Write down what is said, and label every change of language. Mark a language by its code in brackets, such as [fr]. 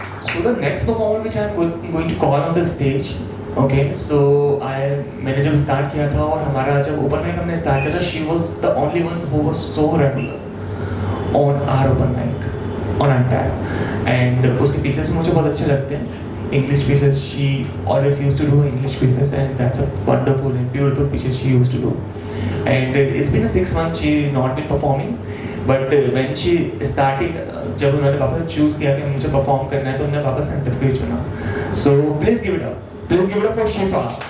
[en] So the next performer which I'm going to call on the stage, okay, so [hi] मैंने जब start किया था [en] और हमारा जब open mic हमने start किया था, she was the only one who was so regular on our open mic, on our time, and [hi] उसके pieces मुझे बहुत अच्छे लगते हैं, [en] English pieces. She always used to do English pieces, and that's a wonderful and beautiful pieces she used to do. And it's been 6 months she not been performing, but when she started, [hi] जब उन्होंने वापस choose किया कि मुझे perform करना है, तो उन्होंने वापस सेंटर को ही चुना. [en] So please give it up for Shifa.